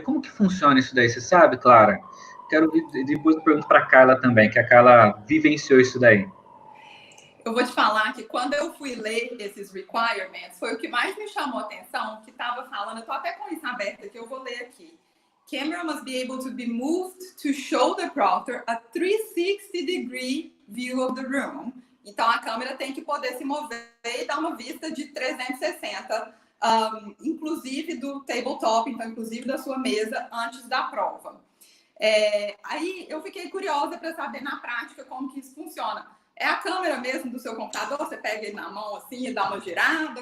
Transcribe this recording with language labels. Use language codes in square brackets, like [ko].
[pt] Como que funciona isso daí? Você sabe, Clara? Depois eu pergunto para a Carla também, que a Carla vivenciou isso daí. Eu vou te falar que quando eu fui ler esses requirements, foi o que mais me chamou a atenção, que estava falando, eu estou até com isso aberto aqui, eu vou ler aqui. [en] Camera must be able to be moved to show the proctor a 360-degree view of the room. [pt] Então, a câmera tem que poder se mover e dar uma vista de 360, inclusive do tabletop, então, inclusive da sua mesa, antes da prova. Aí, eu fiquei curiosa para saber na prática como que isso funciona. É a câmera mesmo do seu computador? Você pega ele na mão assim e dá uma girada?